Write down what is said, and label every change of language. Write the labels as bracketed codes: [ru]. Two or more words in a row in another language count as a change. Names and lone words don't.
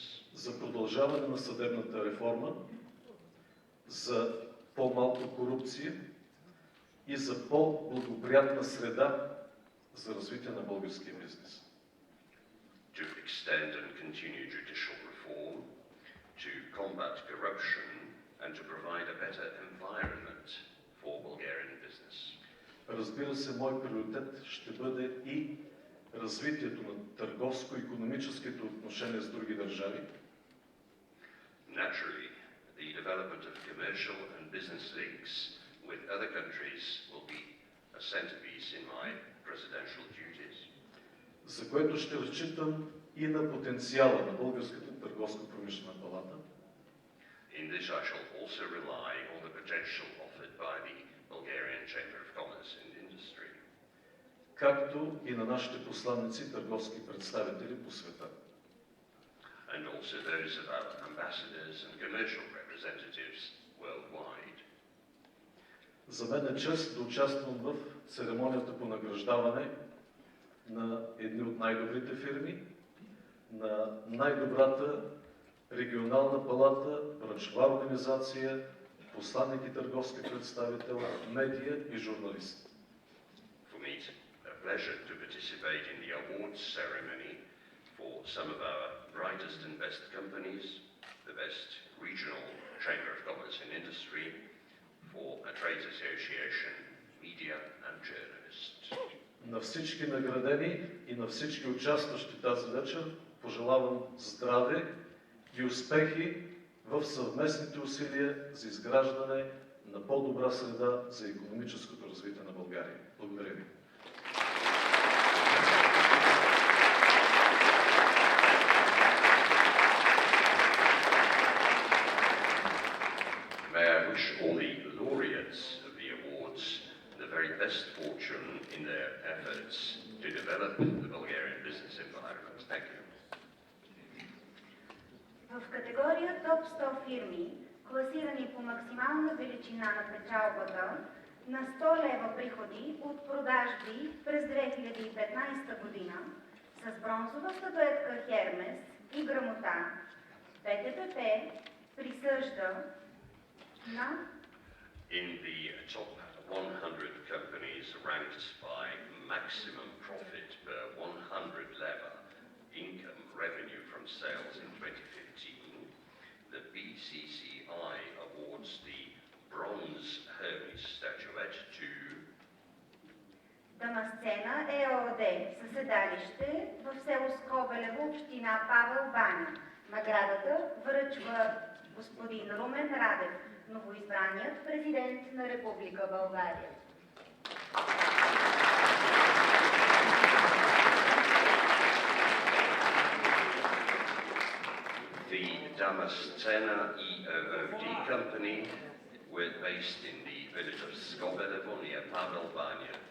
[bg] За продължаване на съдебната реформа, за по-малко корупция и за по-благоприятна среда за развитие на българския бизнес. [en] To extend and continue judicial reform, to combat corruption, and to provide a better environment for Bulgarian business. [bg] Разбира се, мой приоритет ще бъде и развитието на търговско-икономическите отношения с други държави, [en] Naturally, the development of commercial and business links with other countries will be a centerpiece in my presidential duties. [bg] за което ще разчитам и на потенциала на Българската търговско-промишлена палата, [en] In this, I shall also rely on the potential offered by the Bulgarian Chamber of Commerce and Industry, [bg] както и на нашите посланици, търговски представители по света. [en] and also those of our ambassadors and commercial representatives worldwide. [bg] За мен е чест да участвам в церемонията по награждаване на едни от най-добрите фирми, на най-добрата регионална палата, браншова организация, посланник и търговски представител, медия и журналист. [en] For me, it's a pleasure to participate in the awards ceremony for some of our brightest and best companies, the best regional chamber of commerce and industry, for a trade association, media and journalists. [bg] На всички наградени и на всички участващи тази вечер пожелавам здраве и успехи в съвместните усилия за изграждане на по-добра среда за икономическото развитие на България. Благодаря ви. [en] May I wish all the laureates of the awards the very best fortune in their efforts to develop the Bulgarian business environment. Thank you. [bg] В категория Топ 100 фирми, класирани по максимална величина на печалбата на 100 лева приходи от продажби през 2015 година, с бронзова статуетка Хермес и грамота, БТПП присъжда на [en] In the top 100 companies ranked by maximum profit per 100 leva income revenue from sales in 2015, the BCCI awards the bronze Hermes statuette to [bg] Дамасцена ЕООД със седалище в село Скобелево, община Павел баня. Наградата връчва господин Румен Радев, новоизбраният президент на Република България. [en] the Damascena EOOD company, based in the village of Skobelevo near Pavel Banya.